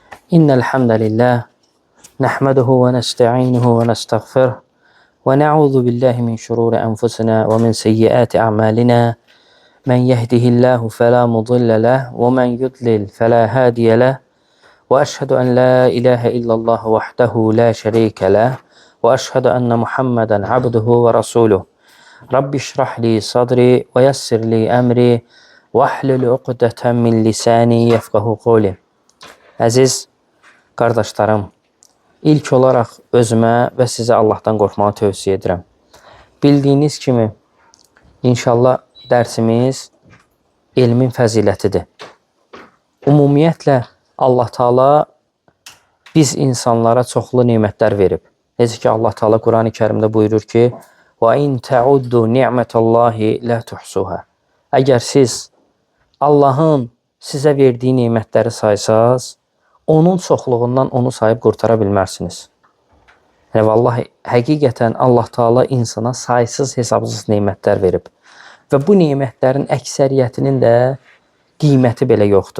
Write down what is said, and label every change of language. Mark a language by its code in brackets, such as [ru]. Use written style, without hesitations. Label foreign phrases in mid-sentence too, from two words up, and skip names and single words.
[ar] إن الحمد لله نحمده ونستعينه ونستغفره ونعوذ بالله من شرور أنفسنا ومن سيئات أعمالنا من يهده الله فلا مضل له ومن يضلل فلا هادي له وأشهد أن لا إله إلا الله وحده لا شريك له وأشهد أن محمدا عبده ورسوله رب اشرح لي صدري ويسر لي أمري واحلل عقدة من لساني يفقهوا قولي. [az] Əziz qardaşlarım, ilk olaraq özümə və sizə Allahdan qorxmağı tövsiyə edirəm. Bildiyiniz kimi, inşallah dərsimiz elmin fəzilətidir. Ümumiyyətlə, Allah Taala biz insanlara çoxlu nemətlər verib. Necə ki, Allah Taala Qurani Kərimdə buyurur ki, [ar] وَاِنْ تَعُدُّ نِعْمَةَ اللّٰهِ لَا تُحْسُوهَا. [az] Əgər siz Allahın sizə verdiyi nemətləri saysaz, onun çoxluğundan onu sayıb qurtara bilmərsiniz. Yəni, vallahi, həqiqətən Allah Taala insana saysız, hesabsız nemətlər verib. Və bu nemətlərin əksəriyyətinin də qiyməti belə yoxdur.